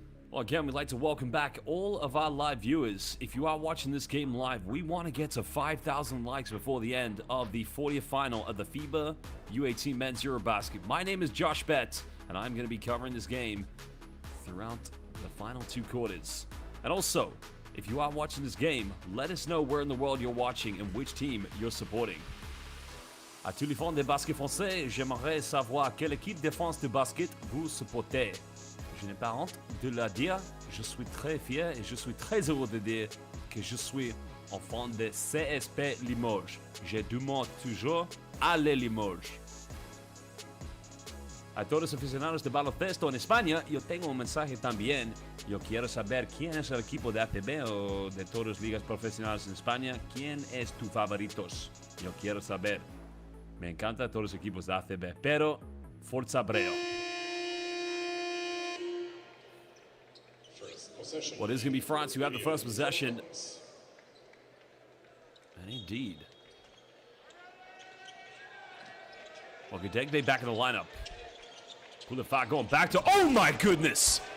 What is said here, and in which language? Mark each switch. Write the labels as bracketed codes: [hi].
[en] Well, again, we'd like to welcome back all of our live viewers. If you are watching this game live, we want to get to 5,000 likes before the end of the 40th final of the FIBA U18 Men's EuroBasket. My name is Josh Bett, and I'm going to be covering this game throughout the final 2 quarters. And also, if you are watching this game, let us know where in the world you're watching and which team you're supporting. [fr] À tous les fans de basket français, j'aimerais savoir quelle équipe de France de basket vous supportez. Je n'ai pas honte de le dire, je suis très fier et je suis très heureux de dire que je suis un fan de CSP Limoges. Je demande toujours à les Limoges. [es] A todos los aficionados de baloncesto en España, yo tengo un mensaje también. Yo quiero saber quién es el equipo de ACB o de todas las ligas profesionales en España. ¿Quién es tu favoritos? Yo quiero saber. Me encantan todos los equipos de ACB, pero Forza Breo. [en] Well, it is going to be France who have the first possession. And indeed. Well, Gedegbe back in the lineup. Boulefard going back to, oh my goodness!